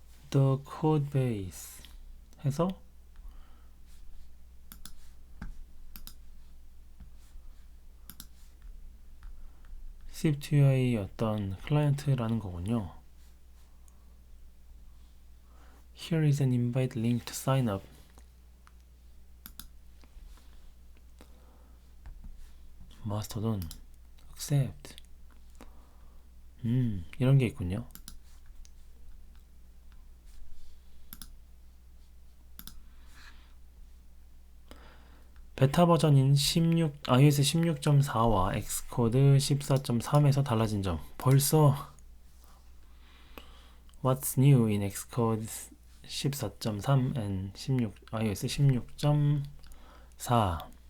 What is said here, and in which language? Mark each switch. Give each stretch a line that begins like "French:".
English: The code base
Korean: 해서 SwiftUI 어떤 클라이언트라는 거군요.
English: Here is an invite link to sign up.
Korean: Mastodon. Accept. 이런 게 있군요. 베타 버전인 iOS 16.4와 엑스코드 14.3에서 달라진 점. 벌써
English: What's new in Xcode 14.3 and iOS 16.4.